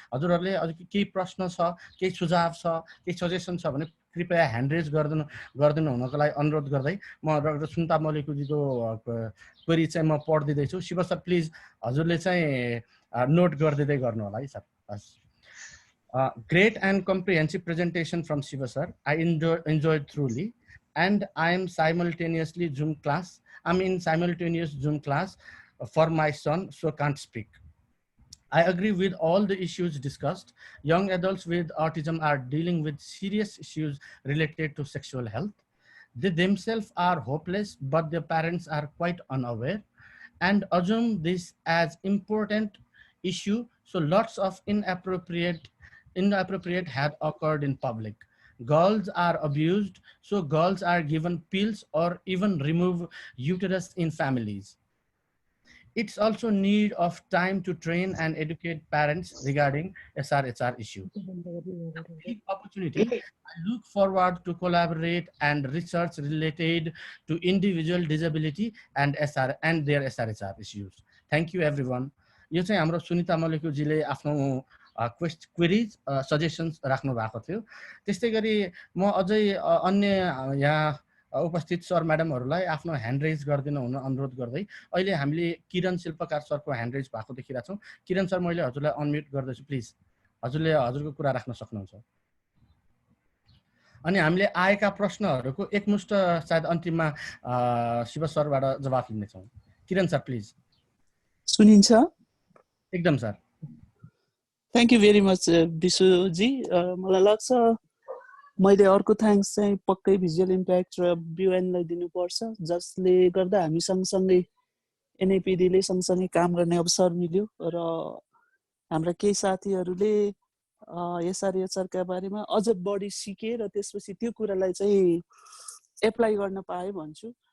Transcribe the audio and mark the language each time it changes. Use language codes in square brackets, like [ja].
[ne] हजुरहरूले अझ केही प्रश्न छ, केही सुझाव छ, केही सजेसन छ भने कृपया ह्यान्ड रेज गरिदिनु हुनको लागि अनुरोध गर्दै म डाक्टर सुनिता मलेकुजीको क्वेरी चाहिँ म पढिदिँदैछु। शिव सर प्लिज हजुरले चाहिँ नोट गरिदिँदै गर्नु होला है सर। हस्। [en] Great and comprehensive presentation from Shiva sir. I enjoyed truly, and I am simultaneously Zoom class. I'm in simultaneous Zoom class for my son, so can't speak. I agree with all the issues discussed. Young adults with autism are dealing with serious issues related to sexual health. They themselves are hopeless, but their parents are quite unaware and assume this as important issue. So lots of inappropriate had occurred in public. Girls are abused, so girls are given pills or even remove uterus in families. It's also need of time to train and educate parents regarding SR-HR issue. Big opportunity. I look forward to collaborate and research related to individual disability and their SR-HR issues. Thank you everyone. [ne] यो चाहिँ हाम्रो सुनिता मल्लिकजीले आफ्नो queries suggestions राख्नु भएको थियो। त्यस्तै गरी म अझै अन्य यहाँ उपस्थित सर म्याडमहरूलाई आफ्नो ह्यान्ड रेज गरिदिनु हुन अनुरोध गर्दै अहिले हामीले किरण शिल्पकार सरको ह्यान्ड रेज भएको देखिरहेको छौँ। किरण सर, मैले हजुरलाई अनम्युट गर्दैछु, प्लिज हजुरले हजुरको कुरा राख्न सक्नुहुन्छ। अनि हामीले आएका प्रश्नहरूको एकमुष्ट सायद अन्तिममा शिव सरबाट जवाफ लिनेछौँ। किरण सर प्लिज। सुनिन्छ? एकदम sir. [en] Thank you very much Vishuji. [ne] मलाई लाग्छ मैले अर्को थ्याङ्क्स चाहिँ पक्कै भिजुअल इम्प्याक्ट र BUN लाई दिनुपर्छ, जसले गर्दा हामी सँगसँगै NAPD ले सँगसँगै काम गर्ने अवसर मिल्यो र हाम्रा केही साथीहरूले SR-HR का बारेमा अझ बढी सिके र त्यसपछि त्यो कुरालाई चाहिँ एप्लाई गर्न पाए भन्छु।